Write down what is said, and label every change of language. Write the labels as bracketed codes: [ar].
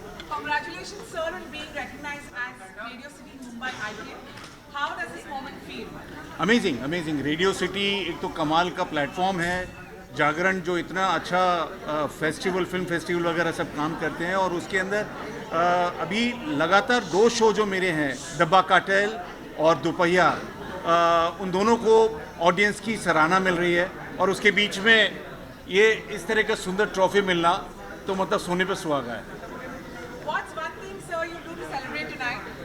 [en] Congratulations, sir, on being recognized as Radio City Mumbai Icon. How does this moment feel? Amazing amazing. [hi] Radio city एक तो कमाल का platform है. जागरण जो इतना अच्छा फेस्टिवल, फिल्म फेस्टिवल वगैरह सब काम करते हैं, और उसके अंदर अभी लगातार 2 शो जो मेरे हैं, डब्बा कार्टेल और दोपहिया, उन दोनों को ऑडियंस की सराहना मिल रही है. और उसके बीच में ये इस तरह का सुंदर ट्रॉफी मिलना तो मतलब सोने पे सुहागा है. [en] What's one thing, sir, you do to celebrate tonight?